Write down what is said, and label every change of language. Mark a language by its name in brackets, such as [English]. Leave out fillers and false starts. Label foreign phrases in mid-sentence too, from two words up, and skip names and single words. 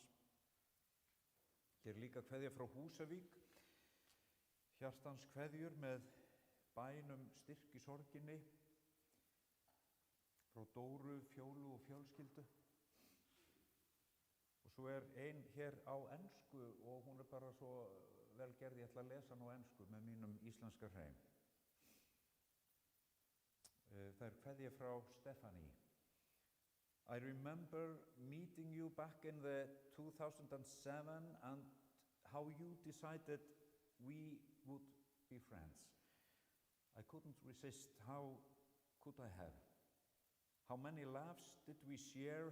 [Icelandic] Hér líka kveðja frá Húsavík, hjartans kveðjur með bænum styrk í sorginni, frá Dóru, Fjólu og fjölskyldu. Og svo ein hér á ensku og hún bara svo vel gerð, ég ætla að lesa hana á ensku með mínum íslenska hreim. Það kveðja frá Stephanie. [English] I remember meeting you back in the 2007 and how you decided we would be friends. I couldn't resist. How could I have? How many laughs did we share?